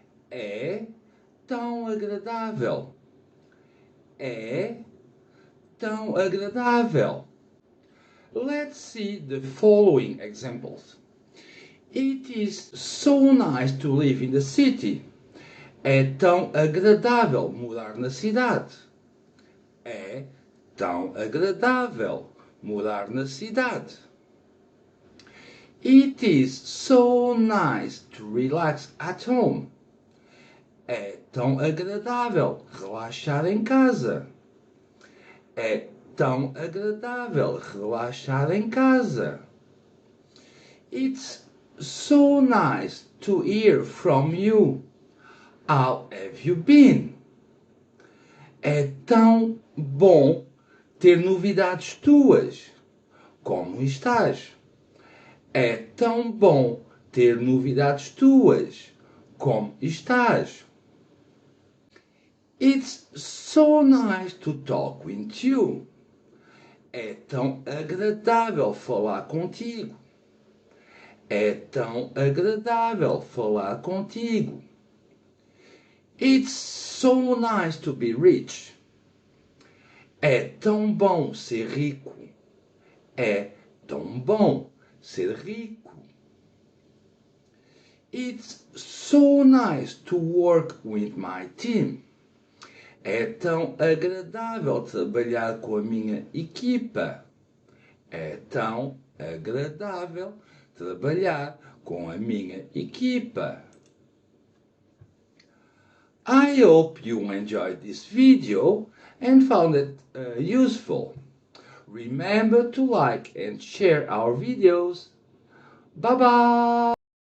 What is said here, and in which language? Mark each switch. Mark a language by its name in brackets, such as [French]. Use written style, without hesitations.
[Portuguese] É tão agradável. É tão agradável. [English] Let's see the following examples. It is so nice to live in the city. [Portuguese] É tão agradável morar na cidade. É tão agradável morar na cidade. [English] It is so nice to relax at home. [Portuguese] É tão agradável relaxar em casa. É tão agradável relaxar em casa. [English] It's so nice to hear from you. How have you been? [Portuguese] É tão bom ter novidades tuas. Como estás? É tão bom ter novidades tuas. Como estás? [English] It's so nice to talk with you. [Portuguese] É tão agradável falar contigo. É tão agradável falar contigo. [English] It's so nice to be rich. [Portuguese] É tão bom ser rico. É tão bom ser rico. [English] It's so nice to work with my team. [Portuguese] É tão agradável trabalhar com a minha equipa. É tão agradável trabalhar com a minha equipa. [English] I hope you enjoyed this video and found it useful. Remember to like and share our videos. Bye bye!